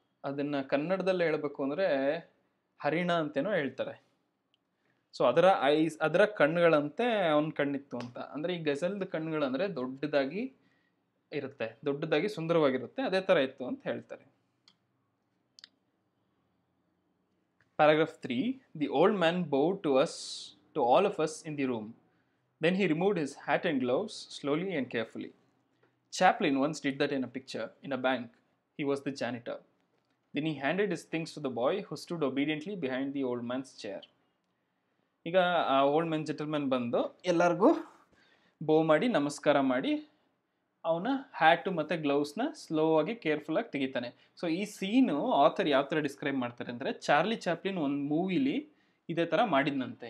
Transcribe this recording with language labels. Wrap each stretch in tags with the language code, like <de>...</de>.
<kn>ಅದನ್ನು ಕನ್ನಡದಲ್ಲಿ ಹೇಳಬೇಕು ಅಂದರೆ ಹರಿಣ ಅಂತೇನೋ ಹೇಳ್ತಾರೆ. ಸೊ ಅದರ ಕಣ್ಣುಗಳಂತೆ ಅವನ ಕಣ್ಣಿತ್ತು ಅಂತ. ಅಂದರೆ ಈ ಗಜಲ್ದ ಕಣ್ಣುಗಳಂದರೆ ದೊಡ್ಡದಾಗಿ ಇರುತ್ತೆ, ದೊಡ್ಡದಾಗಿ ಸುಂದರವಾಗಿರುತ್ತೆ, ಅದೇ ಥರ ಇತ್ತು ಅಂತ ಹೇಳ್ತಾರೆ.</kn> <en>Paragraph 3. The old man bowed to all of us in the room. Then he removed his hat and gloves slowly and carefully. Chaplin once did that in a picture in a bank. He was the janitor. Then he handed his things to the boy who stood obediently behind the old man's chair.</en> <kn>ಈಗ ಆ old man gentleman ಬಂದು ಎಲ್ಲರಿಗೂ ಬೋ ಮಾಡಿ ನಮಸ್ಕಾರ ಮಾಡಿ ಅವನ hat ಮತ್ತು ಗ್ಲೌಸ್ನ ಸ್ಲೋ ಆಗಿ ಕೇರ್ಫುಲ್ಲಾಗಿ ತೆಗಿತಾನೆ. ಸೊ ಈ ಸೀನು ಆಥರ್ ಯಾವ ಥರ ಡಿಸ್ಕ್ರೈಬ್ ಮಾಡ್ತಾರೆ ಅಂದರೆ, ಚಾರ್ಲಿ ಚಾಪ್ಲಿನ್ ಒಂದು ಮೂವಿಲಿ ಇದೇ ಥರ ಮಾಡಿದ್ನಂತೆ.</kn>